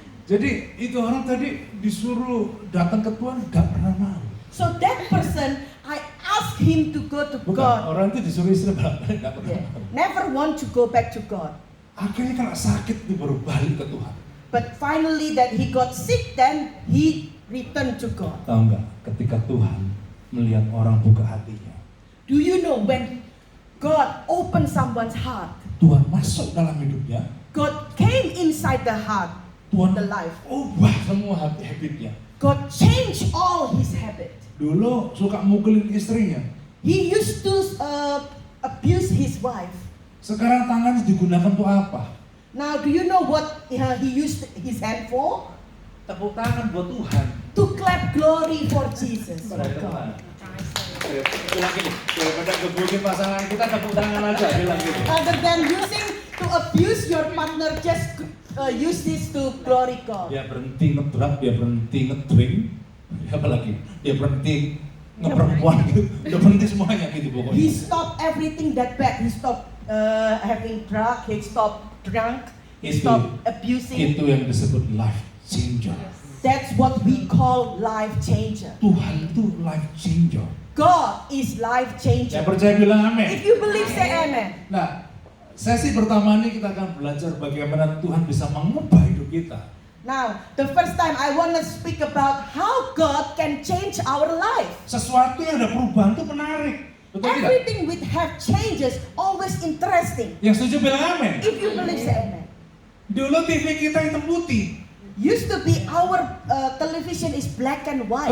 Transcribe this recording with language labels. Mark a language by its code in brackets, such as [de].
[id] Jadi itu orang tadi disuruh datang ke Tuhan nggak pernah mau. [en] So that person, I asked him to go to [id] Bukan, [en] God. [id] orang itu disuruh istri balik nggak pernah [en] Yeah. [id] mau. [en] Never want to go back to God. [id] Akhirnya kena sakit dia baru balik ke Tuhan. [en] But finally that he got sick, then he returned to God. [id] Tahu nggak? Ketika Tuhan melihat orang buka hatinya, [en] Do you know when God opened someone's heart, [id] Tuhan masuk dalam hidupnya, [en] God came inside the heart, [id] Tuhan [en] the life. [id] ubah semua habitnya. [en] God changed all his habit. [id] Dulu suka mukulin istrinya, [en] He used to abuse his wife. [id] sekarang tangannya digunakan untuk apa? [en] Now, do you know what he used his hand for? [id] Tepuk tangan buat Tuhan. [en] To clap glory for Jesus. [id] Pada [en] for God. [id] Tuhan. Bilang gini, daripada gebukin pasangan kita tepuk tangan aja, bilang gitu. [en] Rather than using to abuse your partner, just use this to glory God. [id] Dia berhenti ngedrug, dia berhenti ngedrink, apa lagi? Dia berhenti ngeperempuan gitu, dia berhenti semuanya gitu pokoknya. [en] He stopped everything that bad. He stopped having drug. He stopped drunk. He [id] Itu- [en] stopped abusing. [id] Itu yang disebut life changer. [en] That's what we call life changer. [id] Tuhan itu life changer. [en] God is life [id] Yang [en] changer. [id] percaya bilang amin. [en] If you believe, say amen. [id] Nah, sesi pertama ini kita akan belajar bagaimana Tuhan bisa mengubah hidup kita. [en] Now, the first time I want to speak about how God can change our life. [id] Sesuatu yang ada perubahan itu menarik. Betul tidak? [en] Everything we have changes, always interesting. [id] Yang setuju bilang amin. [en] If you believe, say amen. [id] Dulu TV kita hitam putih. [en] Used to be our television is black and white.